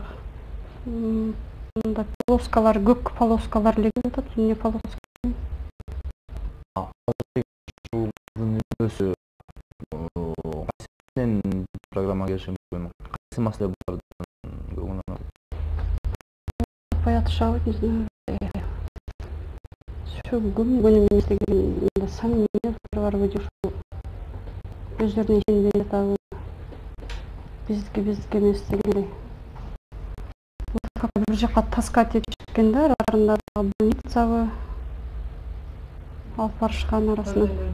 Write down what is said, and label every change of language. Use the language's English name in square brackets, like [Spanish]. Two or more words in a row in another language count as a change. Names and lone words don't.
[Kyrgyz] Мындай полоскалар, көк полоскалар эле келип атат, эмне полоска? Программа келиши мүмкүн. Кайсы маселе бар? Атышабы, [Russian] не знаю. [Kyrgyz] Всё күн эмес деген, сомнениялар бар вроде ушул. Өздөрүнө ишенбей атабы. Биздики эмес дегендей. Бир жака таскать этишкен да, арасында больницабы алып барышкан арасына.